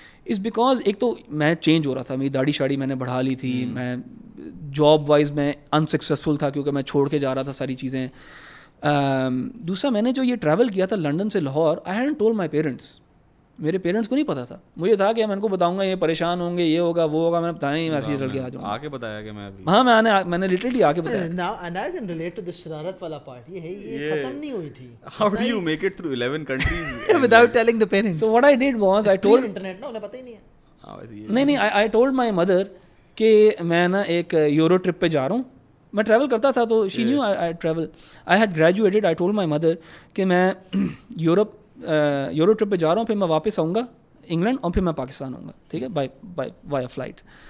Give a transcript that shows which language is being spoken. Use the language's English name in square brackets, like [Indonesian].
[Urdu] Is because ایک تو میں چینج ہو رہا تھا, میری داڑھی شاڑی میں نے بڑھا لی تھی, میں جاب وائز میں انسکسیزفل تھا کیونکہ میں چھوڑ کے جا رہا تھا ساری چیزیں. دوسرا میں نے جو یہ ٹریول کیا تھا لنڈن سے لاہور, [English] I hadn't told my parents. [Urdu] میرے پیرنٹس کو نہیں پتا تھا. مجھے تھا کہ میں ان کو بتاؤں گا یہ پریشان ہوں گے, یہ ہوگا وہ ہوگا. میں نے بتایا نہیں, میں ایسے ہی چل کے آ جاؤں. آ کے بتایا کہ میں ہاں, میں نے لٹرلی آ کے بتایا. [English] Now and I can relate to the [Urdu] شرارت والا پارٹ. یہ ختم نہیں ہوئی تھی. [English] How do you make it through 11 countries without telling the parents? So what I did was I told [Urdu] internet نا, انہیں پتہ ہی نہیں ہے. نہیں, [English] I told my mother [Urdu] کہ میں نا ایک یورو ٹرپ پہ جا رہا ہوں. میں ٹریول کرتا تھا تو [English] she knew I travel. I had graduated. I told my mother [Urdu] کہ میں یورو ٹرپ پہ جا رہا ہوں, پھر میں واپس آؤں گا انگلینڈ, اور پھر میں پاکستان آؤں گا, ٹھیک ہے, بائی فلائٹ.